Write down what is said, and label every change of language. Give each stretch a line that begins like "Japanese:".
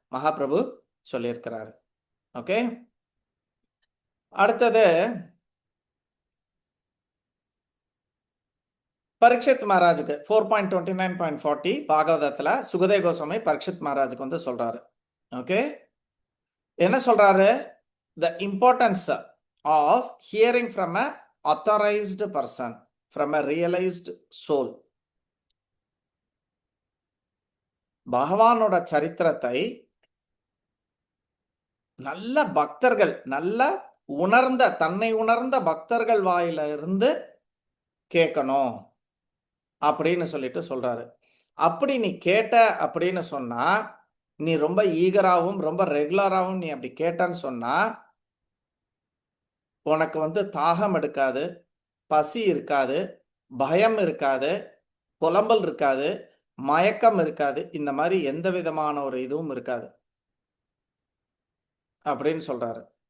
Tamil: மகாபிரபு சொல்லியிருக்கிறாரு. ஓகே, அடுத்தது பரீட்சித் மகாராஜுக்கு 4.29.40 பாகவதத்துல சுகதேவ கோஸ்வாமி பரீட்சித் மகாராஜுக்கு வந்து சொல்றாரு. ஓகே, என்ன சொல்றாரு?
English: The importance of hearing from a authorized person, from a realized soul.
Tamil: பகவானோட சரித்திரத்தை நல்ல பக்தர்கள், நல்ல உணர்ந்த, தன்னை உணர்ந்த பக்தர்கள் வாயில இருந்து கேட்கணும் அப்படின்னு சொல்லிட்டு சொல்றாரு. அப்படி நீ கேட்ட அப்படின்னு சொன்னா, நீ ரொம்ப ஈகராகவும் ரொம்ப ரெகுலராகவும் நீ அப்படி கேட்டன்னு சொன்னா, உனக்கு வந்து தாகம் எடுக்காது, பசி இருக்காது, பயம் இருக்காது, புலம்பல் இருக்காது, மயக்கம் இருக்காது, இந்த மாதிரி எந்த விதமான ஒரு இதுவும் இருக்காது அப்படின்னு சொல்றாரு.